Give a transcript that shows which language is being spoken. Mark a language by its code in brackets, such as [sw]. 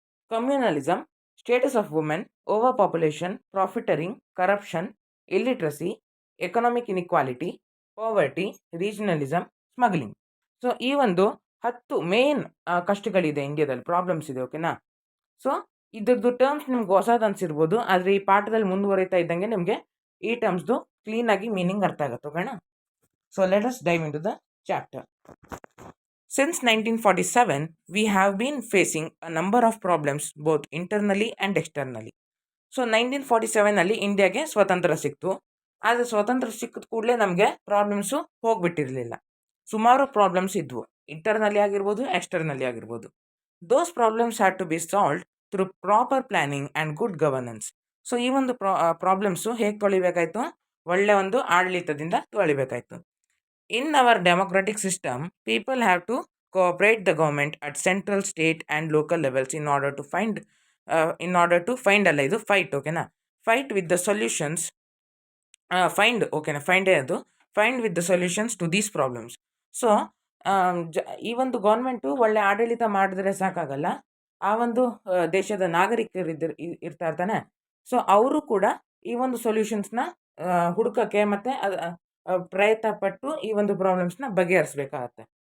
[en] Communalism, status of women, over population, profiteering, corruption, illiteracy, economic inequality, poverty, regionalism, smuggling. [kn] So ಈ ಒಂದು 10 main ಕಷ್ಟಗಳಿದೆ, ಇಂಡಿಯಾದಲ್ಲಿ problems ಇದೆ. ಓಕೆನಾ? So ಇದ್ರದ್ದು ಟರ್ಮ್ಸ್ ನಿಮ್ಗೆ ಹೊಸದು ಅನ್ಸಿರ್ಬೋದು, ಆದರೆ ಈ ಪಾಠದಲ್ಲಿ ಮುಂದುವರಿತಾ ಇದ್ದಂಗೆ ನಿಮಗೆ ಈ ಟರ್ಮ್ಸ್ದು ಕ್ಲೀನಾಗಿ ಮೀನಿಂಗ್ ಅರ್ಥ ಆಗುತ್ತೆ. [en] ಓಕೆನಾ? So let us dive into the chapter. Since 1947, we have been facing a number of problems both internally and externally. [kn] So 1947 ಇಂಡಿಯಾಗೆ ಸ್ವತಂತ್ರ ಸಿಕ್ತು. ಆದರೆ ಸ್ವತಂತ್ರ ಸಿಕ್ಕಿದ ಕೂಡಲೇ ನಮಗೆ ಪ್ರಾಬ್ಲಮ್ಸು ಹೋಗ್ಬಿಟ್ಟಿರಲಿಲ್ಲ. ಸುಮಾರು ಪ್ರಾಬ್ಲಮ್ಸ್ ಇದ್ವು, ಇಂಟರ್ನಲ್ಲಿ ಆಗಿರ್ಬೋದು, ಎಕ್ಸ್ಟರ್ನಲ್ಲಿ ಆಗಿರ್ಬೋದು. [en] Those problems had to be solved through proper planning and good governance. [kn] So ಈ ಒಂದು ಪ್ರಾಬ್ಲಮ್ಸು ಹೇಗೆ ತೊಳಿಬೇಕಾಯ್ತು? ಒಳ್ಳೆ ಒಂದು ಆಡಳಿತದಿಂದ ತೊಳಿಬೇಕಾಯ್ತು. [en] In our democratic system, people have to cooperate the government at central, state and local levels in order to find [kn] ಅಲ್ಲ, ಇದು fight. ಓಕೆನಾ? [en] Fight with the solutions, find with the solutions to these problems. [kn] So ಈ ಒಂದು government ಒಳ್ಳೆ ಆಡಳಿತ ಮಾಡಿದ್ರೆ ಸಾಕಾಗಲ್ಲ, ಆ ಒಂದು ದೇಶದ ನಾಗರಿಕರು ಇರ್ತಾ ಇರ್ತಾನೆ. ಸೊ ಅವರು ಕೂಡ ಈ ಒಂದು ಸೊಲ್ಯೂಷನ್ಸ್ನ ಹುಡುಕಕ್ಕೆ ಮತ್ತು ಪ್ರಯತ್ನ ಪಟ್ಟು ಈ ಒಂದು ಪ್ರಾಬ್ಲಮ್ಸ್ನ ಬಗೆಹರಿಸಬೇಕಾಗತ್ತೆ.